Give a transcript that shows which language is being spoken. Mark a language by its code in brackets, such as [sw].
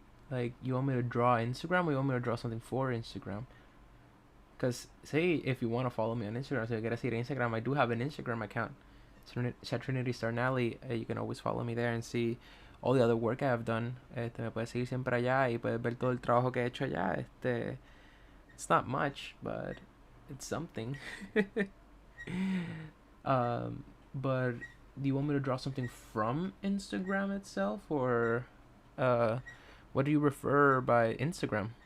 [en] Like, you want me to draw Instagram or you want me to draw something for Instagram? Because, say, if you want to follow me on Instagram, so you quieres ir a Instagram, I do have an Instagram account. Satrinity Starnaly. You can always follow me there and see all the other work I have done. [es] Me puedes seguir siempre allá y puedes ver todo el trabajo que he hecho allá. [en] It's not much, but it's something. But do you want me to draw something from Instagram itself, or what do you refer by Instagram?